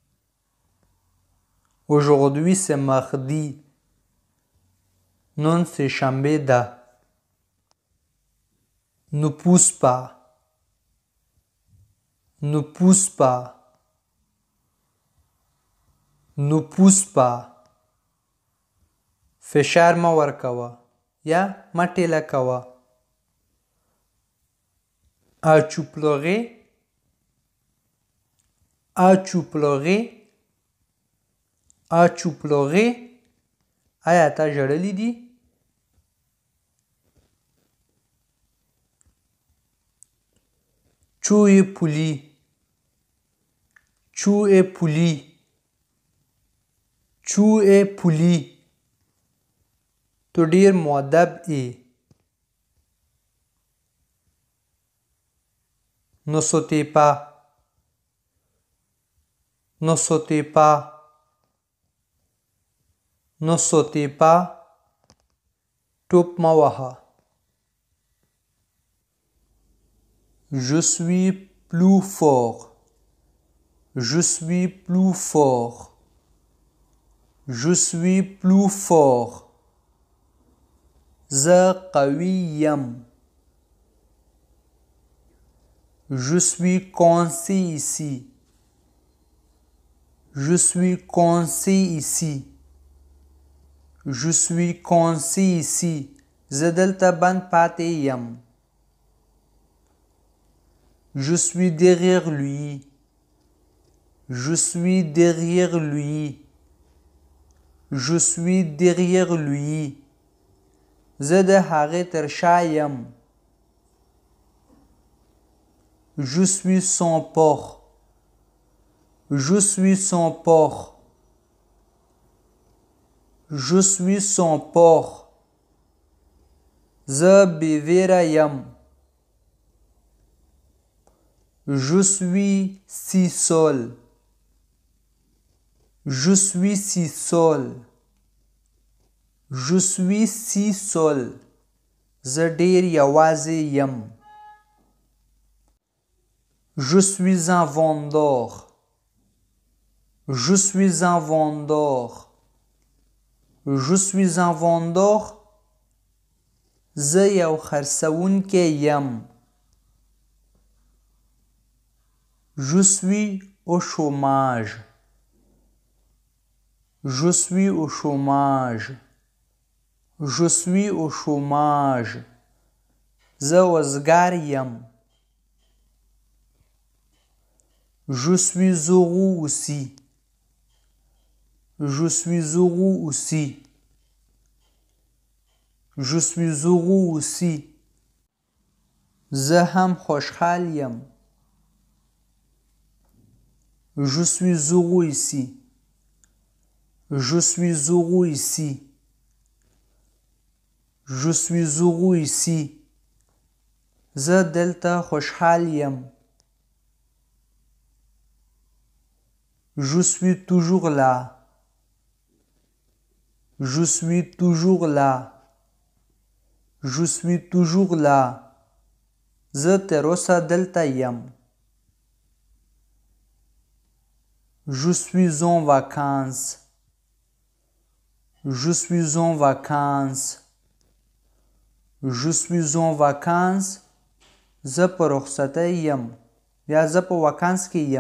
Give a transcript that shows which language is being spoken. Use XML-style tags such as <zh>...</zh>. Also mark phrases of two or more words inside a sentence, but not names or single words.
<fr>Aujourd'hui c'est mardi. Non c'est chambé da. Ne pousse pas. Ne pousse pas. Ne pousse pas.</fr> <ps>فشار ما ورکوه یا ما ټیله کوه.</ps> <fr>As-tu pleuré? As-tu pleuré? As-tu pleuré?</fr> <ps>آیا تا ژړلی دي؟</ps> <fr>Tu es poli. Tu es poli. Tu es poli.</fr> <ps>تو ډیر مؤدب یې.</ps> <fr>Ne sautez pas. Ne sautez pas. Ne sautez pas.</fr> <ps>ټوپ مه وهه.</ps> <fr>Je suis plus fort. Je suis plus fort. Je suis plus fort.</fr> <ps>زه قوي یم.</ps> <fr>Je suis coincé ici. Je suis coincé ici. Je suis coincé ici.</fr> <ps>زه دلته بند پاتې یم.</ps> <fr>Je suis derrière lui. Je suis derrière lui. Je suis derrière lui.</fr> <ps>زه د هغې تر شا یم.</ps> <fr>Je suis son port. Je suis son port. Je suis son port.</fr> <ps>زه بېویره یم.</ps> <fr>Je suis si seul. Je suis si seul. Je suis si seul.</fr> <ps>زه ډېر یوازې یم.</ps> <fr>Je suis un vendeur. Je suis un vendeur. Je suis un vendeur.</fr> <ps>زه یو خرڅوونکی یم.</ps> <fr>Je suis au chômage. Je suis au chômage. Je suis au chômage.</fr> <ps>زه وزګار یم.</ps> <fr>Je suis heureux aussi. Je suis heureux aussi. Je suis heureux aussi.</fr> <ps>زه هم خوشحال یم.</ps> <fr>Je suis heureux ici. Je suis heureux ici. Je suis heureux ici.</fr> <ps>زه دلته خوشحال یم.</ps> <fr>Je suis toujours là. Je suis toujours là. Je suis toujours là.</fr> <ps>زه تر اوسه دلته یم.</ps> <fr>Je suis en vacances. Je suis en vacances. Je suis en vacances.</fr> <ps>زه په رخصتۍ یم یا زه په وکانس کې یم.</ps>